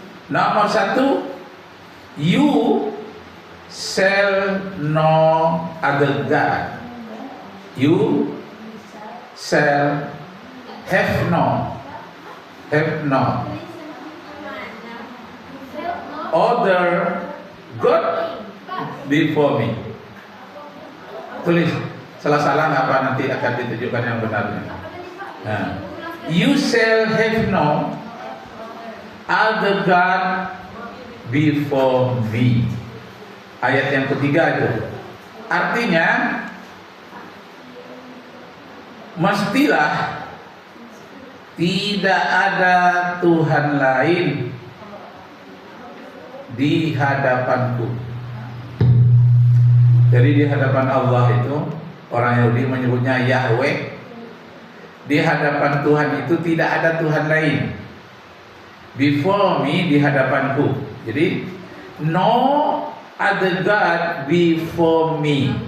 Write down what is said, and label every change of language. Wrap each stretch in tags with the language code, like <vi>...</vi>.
<id>Nomor 1,</id> <en>you shall know other God. You shall have no other God before me.</en> <id>Tulis, salah-salah apa nanti akan ditunjukkan yang benarnya.</id> <en>You shall have no other God before me.</en> <id>Ayat yang ketiga itu artinya mestilah tidak ada Tuhan lain di hadapanku. Jadi di hadapan Allah itu orang Yahudi menyebutnya Yahweh. Di hadapan Tuhan itu tidak ada Tuhan lain.</id> <en>Before me,</en> <id>di hadapanku. Jadi</id> <en>no other God before me.</en>